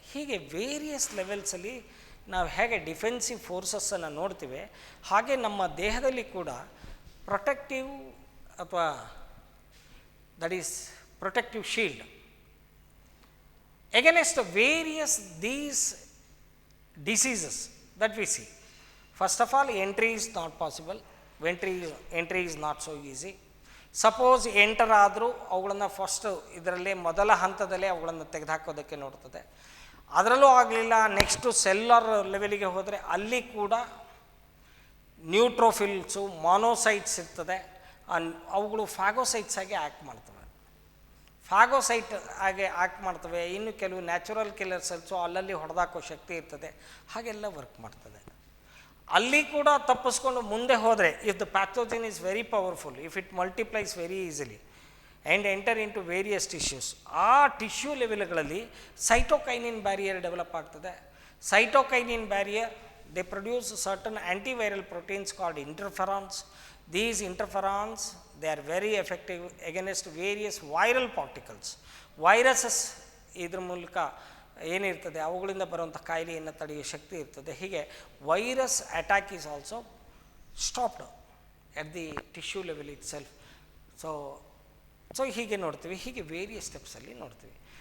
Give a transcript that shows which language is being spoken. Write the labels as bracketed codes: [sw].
[kn] ಹೀಗೆ ವೇರಿಯಸ್ ಲೆವೆಲ್ಸಲ್ಲಿ ನಾವು ಹೇಗೆ ಡಿಫೆನ್ಸಿವ್ ಫೋರ್ಸಸ್ಸನ್ನು ನೋಡ್ತೀವಿ, ಹಾಗೆ ನಮ್ಮ ದೇಹದಲ್ಲಿ ಕೂಡ ಪ್ರೊಟೆಕ್ಟಿವ್ ಅಥವಾ [en] That is protective shield against various these diseases that we see. First of all, entry is not possible. Entry is not so easy. [kn] Suppose enter ಆದರೂ ಅವುಗಳನ್ನು ಫಸ್ಟ್ ಇದರಲ್ಲೇ ಮೊದಲ ಹಂತದಲ್ಲೇ ಅವುಗಳನ್ನು ತೆಗೆದುಹಾಕೋದಕ್ಕೆ ನೋಡ್ತದೆ. ಅದರಲ್ಲೂ ಆಗಲಿಲ್ಲ, ನೆಕ್ಸ್ಟು ಸೆಲ್ಲರ್ ಲೆವೆಲಿಗೆ ಹೋದರೆ ಅಲ್ಲಿ ಕೂಡ ನ್ಯೂಟ್ರೋಫಿಲ್ಸು, ಮಾನೋಸೈಟ್ಸ್ ಇರ್ತದೆ. ಅವುಗಳು ಫ್ಯಾಗೋಸೈಟ್ಸ್ ಆಗಿ ಆ್ಯಕ್ಟ್ ಮಾಡ್ತವೆ. ಫ್ಯಾಗೋಸೈಟ್ ಹಾಗೆ ಆ್ಯಕ್ಟ್ ಮಾಡ್ತವೆ. ಇನ್ನು ಕೆಲವು ನ್ಯಾಚುರಲ್ ಕಿಲ್ಲರ್ ಸೆಲ್ಸು ಅಲ್ಲಲ್ಲಿ ಹೊಡೆದಾಕೋ ಶಕ್ತಿ ಇರ್ತದೆ, ಹಾಗೆಲ್ಲ ವರ್ಕ್ ಮಾಡ್ತದೆ. ಅಲ್ಲಿ ಕೂಡ ತಪ್ಪಿಸ್ಕೊಂಡು ಮುಂದೆ ಹೋದರೆ, [en] if the pathogen is very powerful, if it multiplies very easily and enter into various tissues, [kn] ಆ ಟಿಶ್ಯೂ ಲೆವೆಲ್ಗಳಲ್ಲಿ ಸೈಟೋಕೈನಿನ್ ಬ್ಯಾರಿಯರ್ ಡೆವಲಪ್ ಆಗ್ತದೆ. [en] Cytokinin barrier, they produce certain antiviral proteins called interferons. These interferons, they are very effective against various viral particles. [kn] Viruses ಇದರ ಮೂಲಕ ಏನಿರ್ತದೆ ಅವುಗಳಿಂದ ಬರುವಂಥ ಕಾಯಿಲೆಯನ್ನು ತಡೆಯುವ ಶಕ್ತಿ ಇರ್ತದೆ. [en] ಹೀಗೆ virus attack is also stopped at the tissue level itself. [kn] So ಹೀಗೆ ನೋಡ್ತೀವಿ, ಹೀಗೆ ವೇರಿಯಸ್ ಸ್ಟೆಪ್ಸಲ್ಲಿ ನೋಡ್ತೀವಿ.